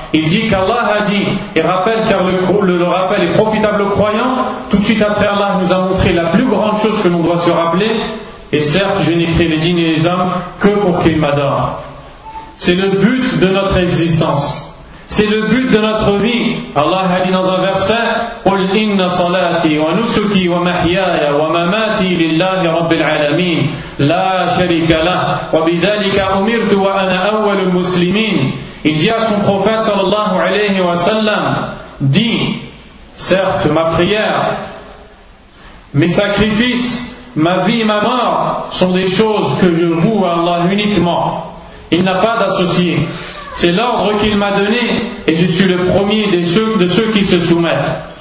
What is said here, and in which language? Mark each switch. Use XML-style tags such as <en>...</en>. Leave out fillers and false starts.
<fr>Il dit qu'Allah a dit, et rappelle, car le rappel est profitable aux croyants, tout de suite après Allah nous a montré la plus grande chose que l'on doit se rappeler, et certes je n'ai créé les djinns et les hommes que pour qu'ils m'adorent. C'est le but de notre existence. C'est le but de notre vie. Allah a dit dans un verset,</fr> <ar>قُلْ إِنَّ صَلَاتِي وَنُسُكِي وَمَحْيَايَ وَمَمَاتِي لِلَّهِ رَبِّ الْعَالَمِينَ لَا شَرِكَ لَهُ وَبِذَلِكَ أُمِرْتُ وَأَنَا أَوَّلُ الْمُسْلِمِينَ.</ar> <fr>Il dit à son prophète sallallahu alayhi wa sallam, dit, certes ma prière, mes sacrifices, ma vie et ma mort sont des choses que je voue à Allah uniquement. Il n'a pas d'associé. C'est l'ordre qu'il m'a donné et je suis le premier de ceux qui se soumettent.</fr>